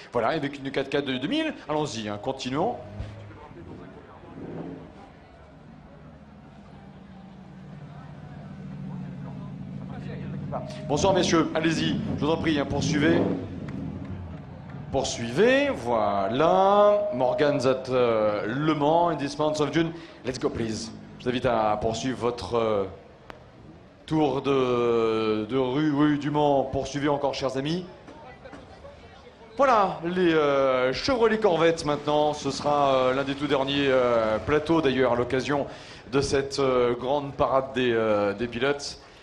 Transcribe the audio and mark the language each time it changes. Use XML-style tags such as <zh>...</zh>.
<fr>Voilà, avec une 4x4 de 2000. Allons-y, continuons. Bonsoir messieurs, allez-y, je vous en prie, poursuivez. Poursuivez, voilà.</fr> <en>Morgan's at Le Mans, in this month of June. Let's go please.</en> <fr>Je vous invite à poursuivre votre tour de rue du Mans. Poursuivez encore, chers amis. Voilà, les Chevrolet Corvette maintenant. Ce sera l'un des tout derniers plateaux d'ailleurs à l'occasion de cette grande parade des pilotes.</fr>